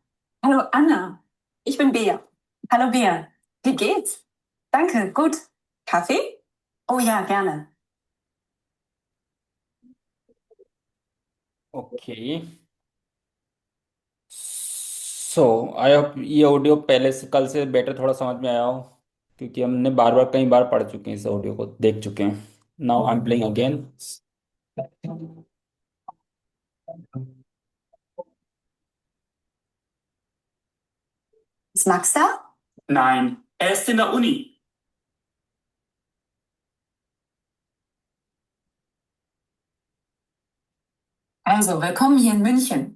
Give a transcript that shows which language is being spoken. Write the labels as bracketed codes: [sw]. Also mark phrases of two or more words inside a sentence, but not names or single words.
[de] Hallo, Anna. Ich bin Bea. Hallo, Bea. Wie geht's? Danke, gut. Kaffee? Oh ja, gerne. [hi] ओके. [en] so I hope [hi] ये ऑडियो पहले से कल से बेटर थोड़ा समझ में आया हो, क्योंकि हमने बार बार कई बार पढ़ चुके हैं, इस ऑडियो को देख चुके हैं. [en] Now I am playing again. [de] Ist Max da? Nein, er ist in der Uni. Also, willkommen hier in München.